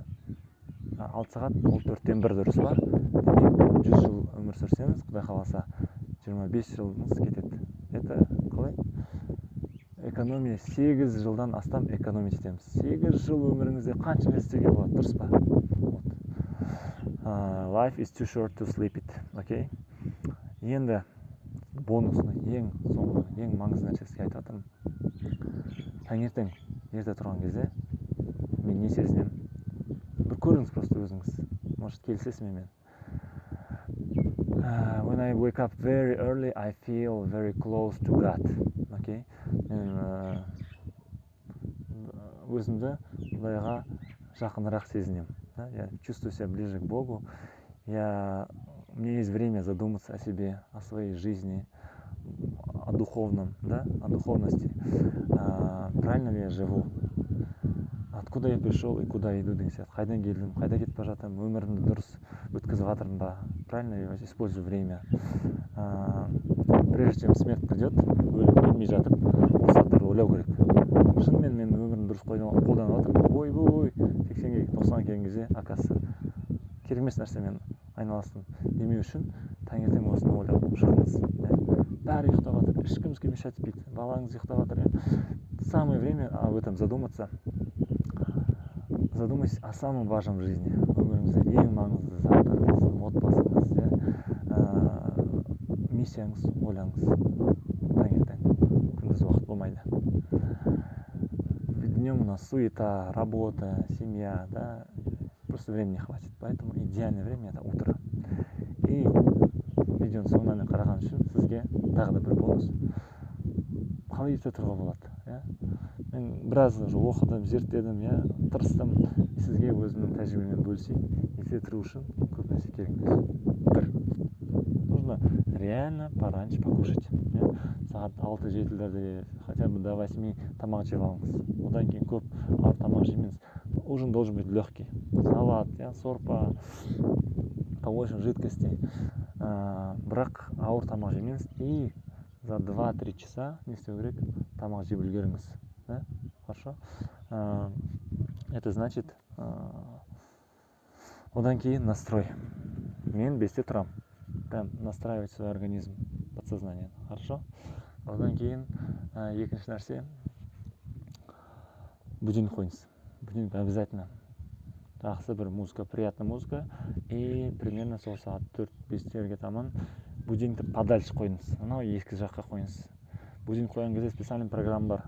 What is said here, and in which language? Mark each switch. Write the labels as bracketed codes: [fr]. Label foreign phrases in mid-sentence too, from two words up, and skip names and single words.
[kk] 6 сағат, ол 4-тен 1 дұрыс па? 100 жыл өмір сүрсеңіз, құдай қаласа, 25 жылыңыз кетеді. Это қалай? Экономия 8 жылдан астам экономия етеміз. 8 жыл өміріңізде қанша істеуге болады, дұрыс па? [en] Life is too short to sleep it, окей? [kk] Енді бонусны, ең соңғы, ең маңызды нәрсесіне айтып жатырмын. Таңертең ерте тұрған кезде мен не сезінемін? Бір көріңіз просто өзіңіз. Может, келісесіз мен. [en] When I wake up very early, I feel very close to God. Okay? [kk] Мен өзімді Құдайға жақынырақ сезінемін. [ru] Я чувствую себя ближе к Богу. У меня есть время задуматься о себе, о своей жизни, о духовном, о духовности. Правильно ли я живу? Откуда я пришел и куда иду [kk] деген сияқты. Қайдан келдім, қайда кетіп бара жатырмын, өмірімді дұрыс өткізіп жатырмын ба? [ru] Правильно ли я использую время? Прежде чем смерть придет, [kk] өлмей жатып, осы заттарды ойлау керек. Шынымен мен өмірімді дұрыс қолданып жатырмын. Ой, 80-ге, 90-ға келген кезде, оказывается, керемес нәрсемен айналыстым демеу үшін таңертең осыны ойлап шығыңыз. Бәрі ұйықтап жатыр, ешкімізге мешать етпейді. Балаңыз ұйықтап жатыр. [ru] Самое время об этом задуматься. Задумайтесь о самом важном в жизни. [kk] Өміріңізде ең маңызды заттар, сіздің отбасыңыз, миссияңыз, ойлаңыз. Таңертең күндіз уақыт болмайды. [ru] Днем у нас суета, работа, семья, просто времени не хватит. Поэтому идеальное время это утро. [kk] И видеоның соңынан қараған үшін сізге тағы да бір бонус. Қалай ерте тұруға болады? Мен біраз оқыдым, зерттедім, тырыстым. Сізге өзімнің тәжірибеммен бөлісейін. Ерте тұру үшін көп нәрсе керек емес. Бір, [ru] нужно реально пораньше покушать. [kk] Сағат 6-7-лерде [ru] хотя бы до [kk] 8 тамақ жеп алыңыз. Одан кейін көп ауыр тамақ жемеңіз. [ru] Ужин должен быть легкий. Салат, сорпа, побольше жидкостей. [kk] Бірақ ауыр тамақ жемеңіз [ru] и за 2-3 часа [kk] не істеу керек, тамақ жеп үлгеріңіз. Да? [ru] Хорошо? Это значит, [kk] одан кейін настрой. Мен 5-те тұрам. [ru] Прям настраивать свой организм, подсознание. Хорошо? [kk] Одан кейін екінші нәрсе, будильник қойыңыз. [ru] Будильник обязательно. [kk] Жақсы бір музыка, [ru] приятная музыка. И примерно [kk] сол сағат 4-5-терге таман будильникті подальше қойыңыз. Анау ескі жаққа қойыңыз. Будильник қойған кезде специальный программа бар.